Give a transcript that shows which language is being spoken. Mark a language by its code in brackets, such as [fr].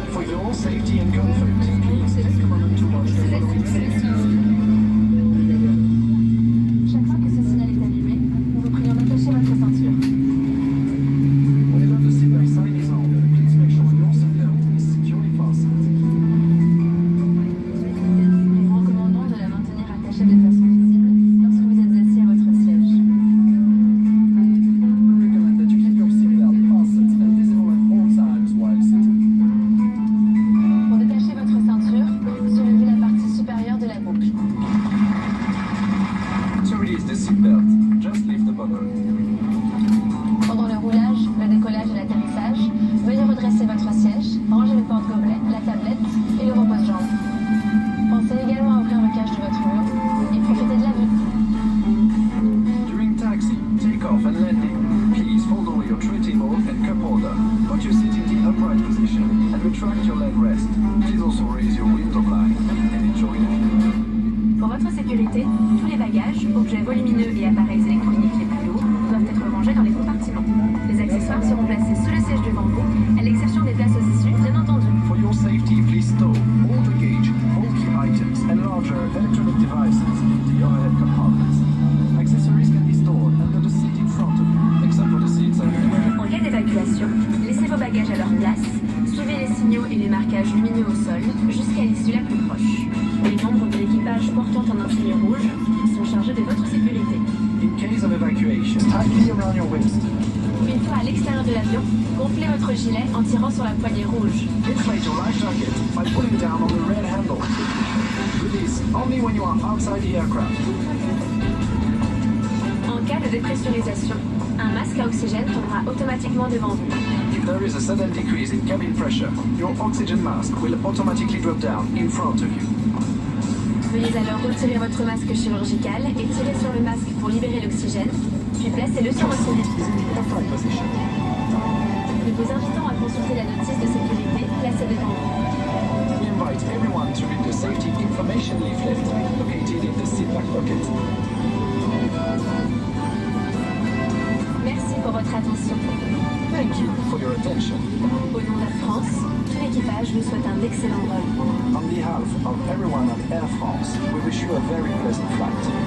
[en] your safety and comfort, please take a moment to watch the following safety. [fr] Chaque fois que ce signal est allumé, nous vous prions d'attacher votre ceinture. [en] Whenever the seatbelt sign is on, please make sure your seatbelt is securely fastened. [fr] Nous vous recommandons de la maintenir attachée de façon visible lorsque vous êtes assis à votre siège. [en] We recommend that you keep your seatbelt fastened and visible at all times while sitting. [fr] Pour détacher votre ceinture, soulevez la partie supérieure de la boucle. [en] To release the seatbelt, just lift the buckle. [fr] Pendant le roulage, le décollage et l'atterrissage, veuillez redresser votre siège, ranger le porte-gobelet, la tablette et le repose-jambes. Pensez également à ouvrir le cache de votre mur et profitez de la vue. [en] During taxi, takeoff and landing, please fold over your tray table and cup holder. Put your seat in the upright position and retract your leg rest. Please also raise your window blind and enjoy the view. [fr] Pour votre sécurité, tous les bagages, objets volumineux et appareils électroniques les plus lourds doivent être rangés dans les compartiments. Les accessoires seront placés sous le siège devant vous, à l'exception des places aux issues, bien entendu. [en] For your safety, please stow all luggage, bulky items, and larger electronic devices into the overhead compartments. Accessories can be stored under the seat in front of you, except for the seats at the rear. [fr] En cas d'évacuation, laissez vos bagages à leur place, suivez les signaux et les marquages lumineux au sol jusqu'à l'issue la plus proche. Les membres de l'équipage portant un insigne rouge sont chargés de votre sécurité. [en] In case of evacuation, tightly around your waist. [fr] Une fois à l'extérieur de l'avion, gonflez votre gilet en tirant sur la poignée rouge. [en] Inflate your life jacket by pulling down on the red handle. Release only when you are outside the aircraft. [fr] En cas de dépressurisation, un masque à oxygène tournera automatiquement devant vous. [en] If there is a sudden decrease in cabin pressure, your oxygen mask will automatically drop down in front of you. [fr] Veuillez alors retirer votre masque chirurgical et tirer sur le masque pour libérer l'oxygène, puis placez-le sur votre nez. [en] Is in the upright position. [fr] Nous vous invitons à consulter la notice de sécurité placée devant vous. [en] We invite everyone to read the safety information leaflet located in the seat back pocket. [fr] Merci pour votre attention. [en] Thank you for your attention. [fr] Au nom d'Air France, tout l'équipage vous souhaite un excellent vol. [en] On behalf of everyone at Air France, we wish you a very pleasant flight.